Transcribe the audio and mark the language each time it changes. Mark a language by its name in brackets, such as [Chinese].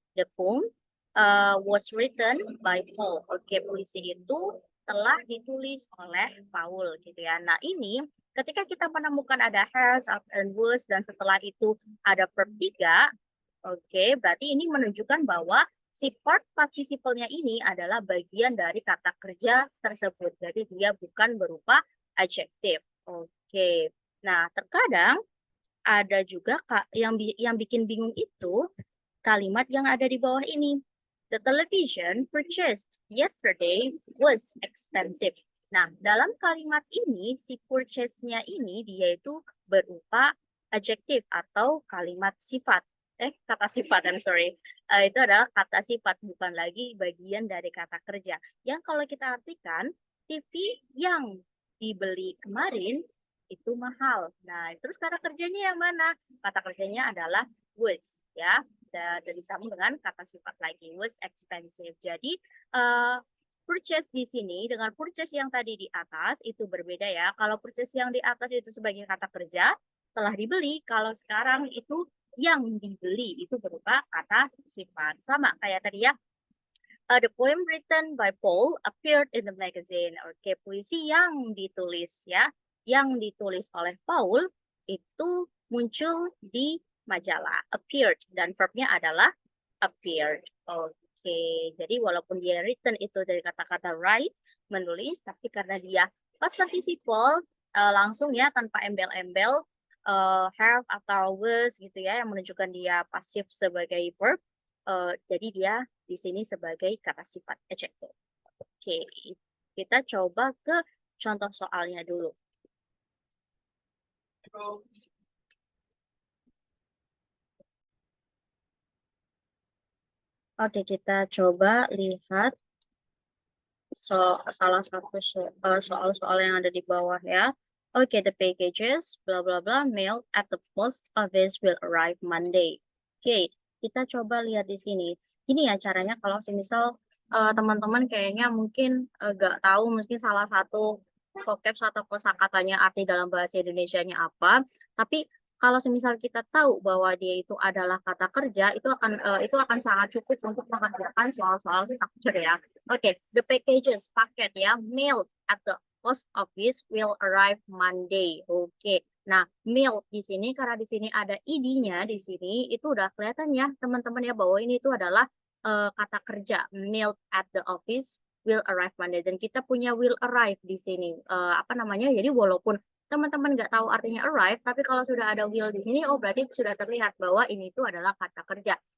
[English] The poem was written by Paul. [Indonesian] Oke, puisi itu telah ditulis oleh Paul gitu ya. Nah, ini ketika kita menemukan ada has and was dan setelah itu ada verb 3, oke, berarti ini menunjukkan bahwa si part participle-nya ini adalah bagian dari kata kerja tersebut. Jadi dia bukan berupa adjektif. Oke. Nah, terkadang ada juga yang bikin bingung itu kalimat yang ada di bawah ini. [English] The television purchased yesterday was expensive. [Indonesian] Nah, dalam kalimat ini, si purchase-nya ini dia itu berupa adjektif atau kalimat sifat. Kata sifat, [English] I'm sorry. [Indonesian] Itu adalah kata sifat, bukan lagi bagian dari kata kerja. Yang kalau kita artikan, TV yang dibeli kemarin itu mahal. Nah, terus kata kerjanya yang mana? Kata kerjanya adalah was, ya. Dan disambung dengan kata sifat lagi, was expensive. Jadi, purchase di sini dengan purchase yang tadi di atas itu berbeda ya. Kalau purchase yang di atas itu sebagai kata kerja, telah dibeli. Kalau sekarang itu yang dibeli itu berupa kata sifat. Sama kayak tadi ya, [English] the poem written by Paul appeared in the magazine. [Indonesian] Oke, puisi yang ditulis ya, yang ditulis oleh Paul itu muncul di majalah, appeared, dan verbnya adalah appeared. Oke, jadi walaupun dia written itu dari kata-kata write, menulis, tapi karena dia past participle, langsung ya tanpa embel-embel, have atau was gitu ya, yang menunjukkan dia pasif sebagai verb, jadi dia di sini sebagai kata sifat adjective. Oke, kita coba ke contoh soalnya dulu. Oke, kita coba lihat salah satu soal-soal yang ada di bawah ya. [English] Oke, the packages bla bla bla mailed at the post office will arrive Monday. [Indonesian] Oke, kita coba lihat di sini. Ini ya caranya kalau semisal teman-teman kayaknya mungkin nggak tahu mungkin salah satu vocab atau kosakatanya arti dalam bahasa Indonesianya apa, tapi kalau semisal kita tahu bahwa dia itu adalah kata kerja, itu akan sangat cukup untuk mengerjakan soal-soal structure ya. [English] Oke, the packages, [Indonesian] paket ya, [English] mail at the post office will arrive Monday. Oke. [Indonesian] Nah, mail di sini karena di sini ada id-nya di sini itu udah kelihatan ya teman-teman ya bahwa ini itu adalah kata kerja [English] mailed at the office will arrive Monday. [Indonesian] Dan kita punya will arrive di sini. Apa namanya? Jadi walaupun teman-teman nggak tahu artinya arrive, tapi kalau sudah ada will di sini, oh berarti sudah terlihat bahwa ini itu adalah kata kerja.